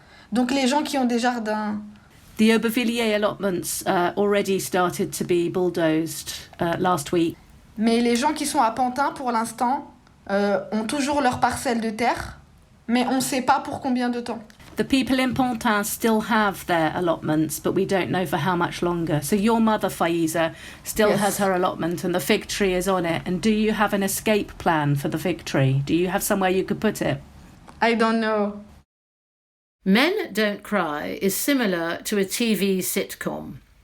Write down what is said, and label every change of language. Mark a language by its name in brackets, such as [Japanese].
[French] Donc les gens qui ont des jardins... [English] The Aubervilliers allotments already started to be bulldozed last week. [French] Mais les gens qui sont à Pantin, pour l'instant, ont toujours leur parcelle de terre, mais on ne sait pas pour combien de temps. [English] The people in Pantin still have their allotments, but we don't know for how much longer. So your mother, Faïza, still has her allotment and the fig tree is on it. And do you have an escape plan for the fig tree? Do you have somewhere you could put it? I don't know. Men Don't Cry is similar to a TV sitcom.